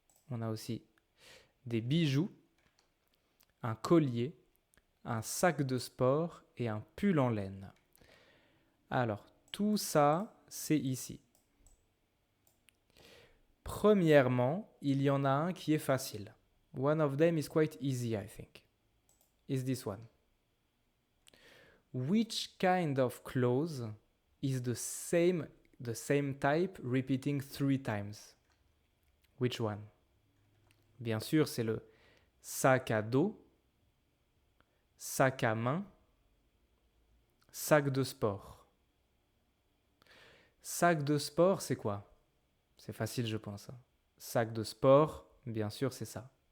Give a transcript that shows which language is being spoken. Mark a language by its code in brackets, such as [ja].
[fr] On a aussi des bijoux, un collier, un sac de sport et un pull en laine. Alors, tout ça, c'est ici. Premièrement, il y en a un qui est facile. [en] One of them is quite easy, I think. Is this one. Which kind of clothes is the same type repeating 3 times? Which one? [fr] Bien sûr, c'est le sac à dos, sac à main, sac de sport. Sac de sport, c'est quoi? C'est facile, je pense, hein. Sac de sport, bien sûr, c'est ça.